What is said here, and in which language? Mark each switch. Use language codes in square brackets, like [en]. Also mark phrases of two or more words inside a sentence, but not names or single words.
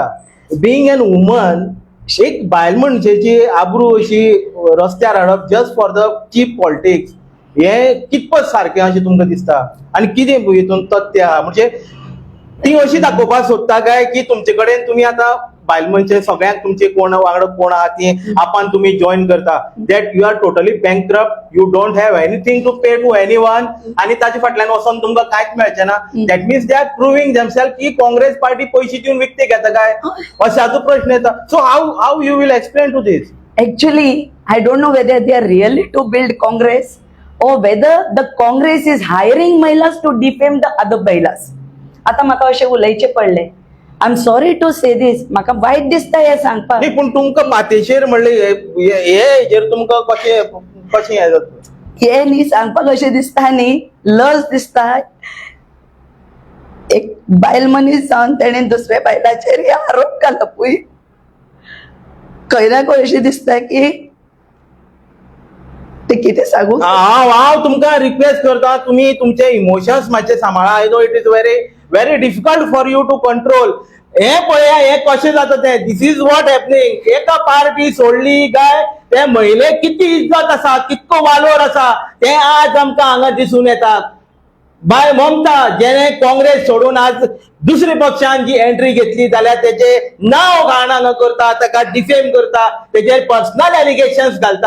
[en] being a woman, [kok] एक बायल मनशेची आबरू अशी रस्त्यार हाडप [en] just for the cheap politics, [kok] हे कितपत सारखें अशें तुमकां दिसता? आनी कितें हितून तथ्य आहा? म्हणजे ती अशी दाखोवपाक सोदता काय की तुमचे कडेन तुमी आतां बायल मनशे सगळ्यांक तुमचे कोण वांगडा कोण आहा ती आपण तुम्ही जॉईन करता, [en] that you are totally bankrupt, you don't have anything to pay to anyone, [kok] आणि ताचे फाटल्यान वचून तुमकां कांयच मेळचें ना. [en] that means they are proving themselves [kok] की काँग्रेस पार्टी पयशे दिवन विकते घेता काय, अशाचो प्रश्न येता. [en] so how you will explain to this? Actually, I don't know whether they are really to build Congress or whether the Congress is hiring Mahilas to defame the other Mahilas. [kok] आता म्हाका अशें उलयचे पडले. [en] I am sorry to say this, [kok] म्हाका वायट दिसता हे सांगपाक. नाही, पण तुमकां पातेशेर म्हणले हे हेजेर तुमकां कशें हें जाता? हे न्ही सांगपाक अशें दिसता न्ही, लज दिसता. एक बायल मनीस जावन तेणे दुसऱ्या बायलाचेर हे आरोप घालपूय खंय ना खंय अशें दिसता की ते कितें सांगू. हांव तुमकां रिक्वेस्ट करता, तुम्ही तुमचे इमोशन्स मातशे सांबाळा. [en] I know it is very difficult for you to control. [kok] हे पळया, हे कशें जाता तें. [en] this is what happening. [kok] एका पार्टी सोडली काय ते महिलेक किती इज्जत आसा, कितको वालोर आसा, ते आज आमकां हांगा दिसून येता. बाय ममता, जेणे काँग्रेस सोडून आज दुसऱ्या पक्षान जी एंट्री घेतली जाल्यार तेचे नांव घाण हांगा करता, ताका डिफेम करता, तेजेर [en] personal allegations [kok] घालता.